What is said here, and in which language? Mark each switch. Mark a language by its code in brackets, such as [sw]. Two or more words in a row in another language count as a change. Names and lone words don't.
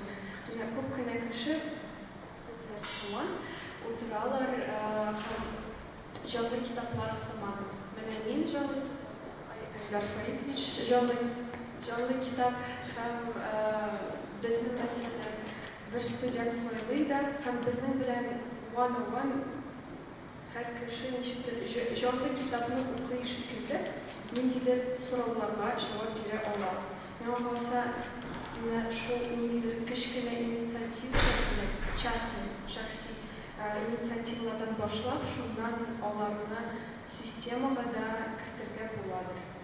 [tt] Күп кенә кеше безләр сыман утыралар һәм җанлы китаплар сыман. Менә мин җанлы Айдар Фаритович җанлы китап һәм безнең мәсәлән бер студент сайлый да һәм безнең белән [en] one-on-one [tt] һәр кеше ничектер җанлы китапны укый шикелле ниндидер сорауларга җавап бирә ала. Миңа калса, шул ниндидер кечкенә инициативалар белән, шәхси инициативалардан башлап, шуннан аларны системага да кертергә буладыр.